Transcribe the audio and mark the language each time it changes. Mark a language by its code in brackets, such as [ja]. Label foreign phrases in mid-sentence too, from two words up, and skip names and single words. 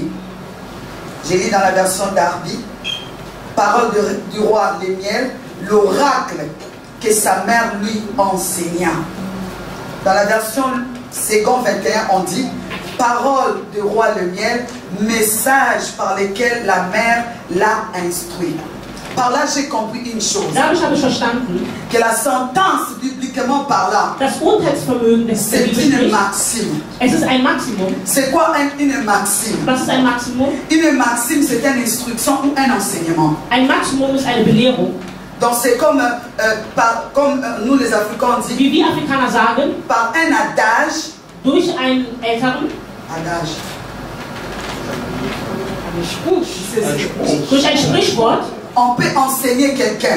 [fr] Je lis dans la version Darby. Parole du roi le miel, l'oracle que sa mère lui enseigna. Dans la version Second 21, on dit parole du roi le miel, message par lequel la mère l'a instruit. Par là, j'ai compris une chose. [de] Dadurch habe ich verstanden, [fr] Que la sentence biblique scientifiquement parlant, c'est une maxime. C'est quoi une maxime? Une maxime, c'est une instruction ou un enseignement. Donc c'est comme, comme nous les Africains disent, par un adage, on peut enseigner quelqu'un.